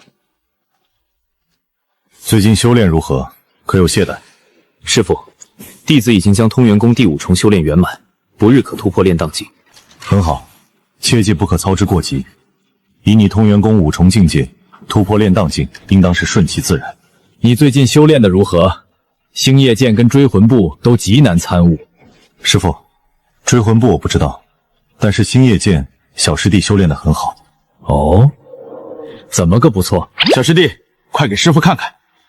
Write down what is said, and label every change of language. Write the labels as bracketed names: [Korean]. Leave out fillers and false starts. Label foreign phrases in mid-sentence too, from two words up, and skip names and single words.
[Chinese] 最近修炼如何？可有懈怠？师父，弟子已经将通元功第5重修炼圓滿，不日可突破炼荡境。很好，切记不可操之過急。以你通元功5重境界，突破炼荡境應當是順其自然。你最近修煉的如何？星夜劍跟追魂步都極難參悟。師父，追魂步我不知道，但是星夜劍小師弟修煉得很好。哦，怎麼個不錯？小師弟，快給師父看看。